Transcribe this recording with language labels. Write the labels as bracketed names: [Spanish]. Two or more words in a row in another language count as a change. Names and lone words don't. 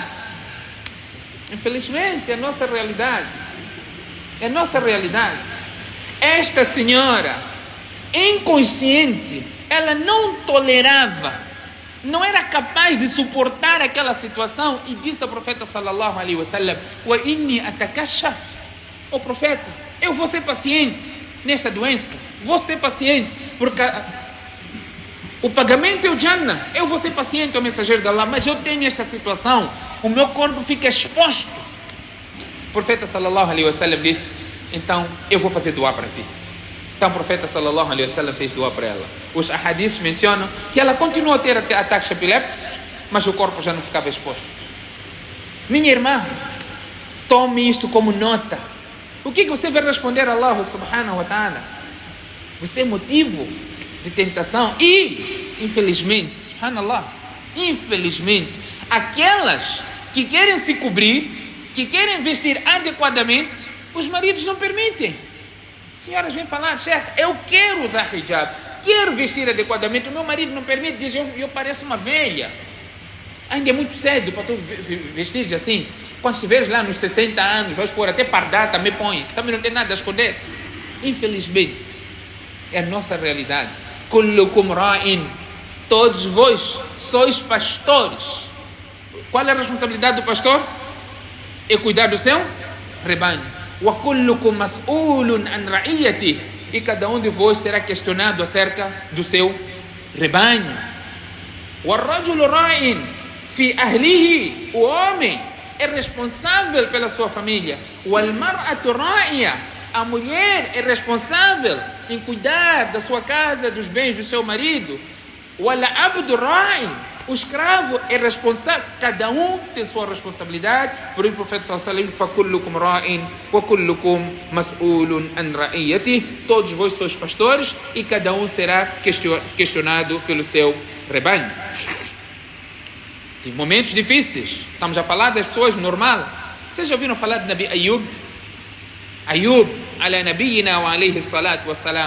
[Portuguese] Infelizmente é a nossa realidade. Esta senhora, inconsciente, ela não tolerava, não era capaz de suportar aquela situação e disse ao profeta [Arabic] صلى الله عليه وسلم: وإني أتكشف, [Portuguese] ó profeta, eu vou ser paciente nesta doença, porque o pagamento é o Jannah, eu vou ser paciente, ó mensageiro de Allah, mas eu tenho esta situação, o meu corpo fica exposto. O profeta [Arabic] صلى الله عليه وسلم [Portuguese] disse: então eu vou fazer dua para ti. Então o profeta [Arabic] صلى الله عليه وسلم [Portuguese] fez dua para ela. Os ahadiths mencionam que ela continuou a ter ataques epilépticos, mas o corpo já não ficava exposto. Minha irmã, tome isto como nota. O que você vai responder a Allah [Arabic] سبحانه وتعالى? [Portuguese] Você é motivo de tentação e, infelizmente, subhanallah, aquelas que querem se cobrir, que querem vestir adequadamente, os maridos não permitem. Senhoras vêm falar: Sheikh, eu quero usar hijab, quero vestir adequadamente, o meu marido não permite, diz: eu pareço uma velha, ainda é muito cedo para tu vestir assim. Quando estiveres lá nos 60 anos, vais pôr até pardar, também põe, também não tem nada a esconder. Infelizmente é a nossa realidade. [Arabic] كلكم راع, [Portuguese] todos vós sois pastores. Qual é a responsabilidade do pastor? É cuidar do seu rebanho. [Arabic] وكلكم مسؤول عن رعيته, [Portuguese] e cada um de vós será questionado acerca do seu rebanho. [Arabic] وَالرَّجُلُ رَاعٍ فِي أَهْلِهِ. [Portuguese] O homem é responsável pela sua família. [Arabic] وَالْمَرْأَةُ رَاعِيَةٌ. [Portuguese] A mulher é responsável em cuidar da sua casa, dos bens do seu marido. [Arabic] وَالْعَبْدُ رَاعٍ. [Portuguese] O escravo é responsável. Cada um tem sua responsabilidade. Por isso o profeta [Arabic] صلى الله عليه وسلم: فَكُلُّكُمْ رَاعٍ وَكُلُّكُمْ مَسْئُولٌ عَنْ رَعِيَّتِهِ. [Portuguese] Todos vós sois pastores e cada um será questionado pelo seu rebanho. Tem momentos difíceis. Estamos a falar das pessoas normal. Vocês já ouviram falar de [Arabic] Nabi Ayub? Ayub, على نبينا وعليه الصلاة والسلام.